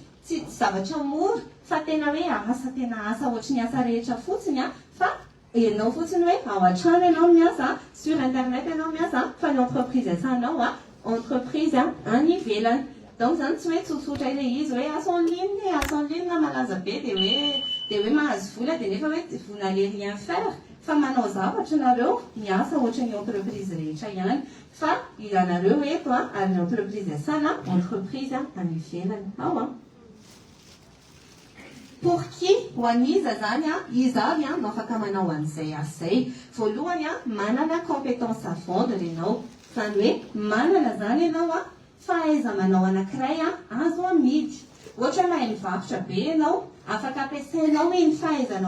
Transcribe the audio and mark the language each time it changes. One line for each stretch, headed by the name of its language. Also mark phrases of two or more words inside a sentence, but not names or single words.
Malagasy: Tsy zavatra mora fa tena hoe tena asa ohatry ny asa rehetra fotsiny fa ianao fotsiny hoe ao an-trano ianao miasa
French: sur internet
Malagasy: ianao miasa fa ny entreprise iasanao entreprise any ivelany. Donc zany tsy hoe tsotsotra ilay izy hoe asa
French: en ligne
Malagasy: malaza be dia hoe dia hoe mahazo vola dia nefa hoe
French: vous n'allez rien faire
Malagasy: fa manao zavatra nareo miasa ohatra ny entreprise rehetra ihany fa ianareo eto ary ny entreprise asana entreprise any ivelany ao a
French: pour qui
Malagasy: ho an'iza zany izy avy no afaka manao an'izay asay voalohany manana
French: compétence à fond
Malagasy: ianao zany hoe manana zany ianao fahaiza manao anankiray azo amidy ohatra mahay mivarotra be ianao afaka ampiasainao iny fahaizanao